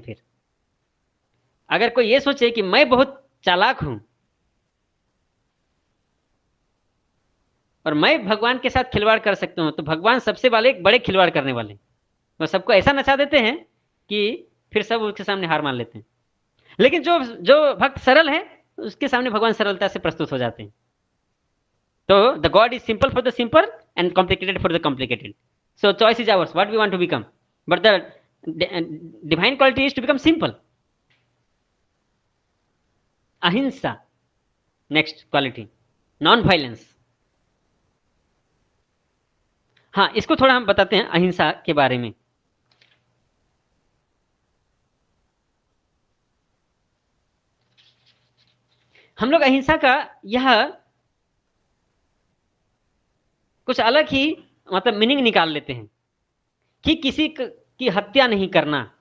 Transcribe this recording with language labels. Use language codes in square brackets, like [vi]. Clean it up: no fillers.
[hi] फिर अगर कोई ये सोचे कि मैं बहुत चालाक हूं और मैं भगवान के साथ खिलवाड़ कर सकता हूं, तो भगवान सबसे वाले बड़े खिलवाड़ करने वाले, वो सबको ऐसा नचा देते हैं कि फिर सब उसके सामने हार मान लेते हैं। लेकिन जो जो भक्त सरल है उसके सामने भगवान सरलता से प्रस्तुत हो जाते हैं। [en] तो the God is simple for the simple and complicated for the complicated. So choice is ours, what we want to become. But the divine quality is to become simple. Ahimsa, next quality, non-violence. [hi] हाँ, इसको थोड़ा हम बताते हैं अहिंसा के बारे में। हम लोग अहिंसा का यह कुछ अलग ही मतलब मीनिंग निकाल लेते हैं कि किसी की हत्या नहीं करना।